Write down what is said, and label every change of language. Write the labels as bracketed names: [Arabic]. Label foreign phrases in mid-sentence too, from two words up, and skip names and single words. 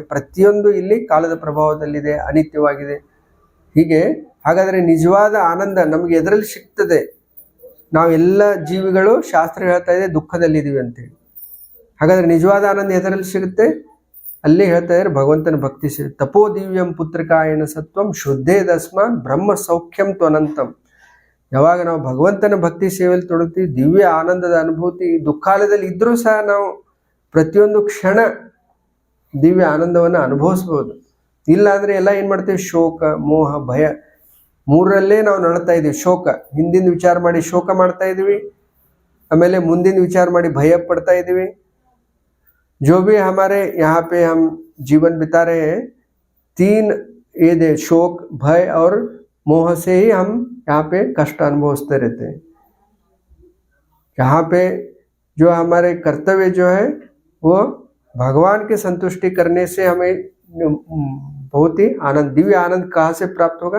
[Kannada] ಪ್ರತಿಯೊಂದು ಇಲ್ಲಿ ಕಾಲದ ಪ್ರಭಾವದಲ್ಲಿದೆ, ಅನಿತ್ಯವಾಗಿದೆ. ಹೀಗೆ ಹಾಗಾದ್ರೆ ನಿಜವಾದ ಆನಂದ ನಮ್ಗೆ ಎದರಲ್ಲಿ ಸಿಗ್ತದೆ? ನಾವೆಲ್ಲ ಜೀವಿಗಳು ಶಾಸ್ತ್ರ ಹೇಳ್ತಾ ಇದೆ ದುಃಖದಲ್ಲಿದ್ದೀವಿ ಅಂತೇಳಿ. ಹಾಗಾದ್ರೆ ನಿಜವಾದ ಆನಂದ ಎದರಲ್ಲಿ ಸಿಗುತ್ತೆ? ಅಲ್ಲಿ ಹೇಳ್ತಾ ಇದ್ದಾರೆ ಭಗವಂತನ ಭಕ್ತಿ ಸೇವೆ. [Sanskrit] ತಪೋ ದಿವ್ಯಂ ಪುತ್ರಕಾಯನ ಸತ್ವಂ ಶುದ್ಧೇ ದಸ್ಮಾನ್ ಬ್ರಹ್ಮ ಸೌಖ್ಯಂ ತ್ವನಂತಂ. [Kannada] ಯಾವಾಗ ನಾವು ಭಗವಂತನ ಭಕ್ತಿ ಸೇವೆಯಲ್ಲಿ ತೊಡಗ್ತೀವಿ, ದಿವ್ಯ ಆನಂದದ ಅನುಭೂತಿ ದುಃಖಾಲಯದಲ್ಲಿ ಇದ್ರೂ ಸಹ ನಾವು ಪ್ರತಿಯೊಂದು ಕ್ಷಣ ದಿವ್ಯ ಆನಂದವನ್ನು ಅನುಭವಿಸ್ಬೋದು. ಇಲ್ಲ ಅಂದ್ರೆ ಎಲ್ಲ ಏನ್ ಮಾಡ್ತೀವಿ? ಶೋಕ, ಮೋಹ, ಭಯ, ಮೂರರಲ್ಲೇ ನಾವು ನಡ್ತಾ ಇದೀವಿ. ಶೋಕ, ಹಿಂದಿನ ವಿಚಾರ ಮಾಡಿ ಶೋಕ ಮಾಡ್ತಾ ಇದೀವಿ. ಆಮೇಲೆ ಮುಂದಿನ ವಿಚಾರ ಮಾಡಿ ಭಯ ಪಡ್ತಾ ಇದೀವಿ. [Hindi] जो भी हमारे यहाँ पे हम जीवन बिता रहे हैं, 3 ये दे शोक, भय और मोह से ही हम यहाँ पे कष्ट अनुभवते रहते हैं. यहाँ पे जो हमारे कर्तव्य जो है वो भगवान की संतुष्टि करने से हमें बहुत ही आनंद, दिव्य आनंद कहाँ से प्राप्त होगा?